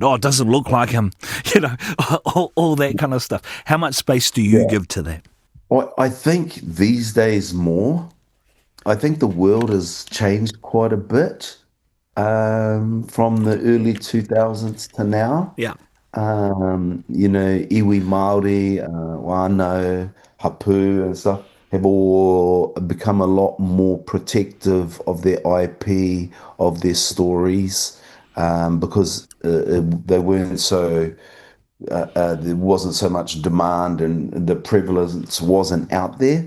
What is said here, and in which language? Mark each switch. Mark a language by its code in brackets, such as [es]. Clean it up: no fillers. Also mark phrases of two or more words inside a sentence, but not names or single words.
[en] Oh, it doesn't look like him. All that kind of stuff. How much space do you Yeah. give to that? Well, I think these days more. I think the world has changed quite a bit from the early 2000s to now. Yeah. [mi] Iwi Māori, wānau, hapu [en] and stuff have all become a lot more protective of their IP, of their stories, because they weren't so there wasn't so much demand and the prevalence wasn't out there.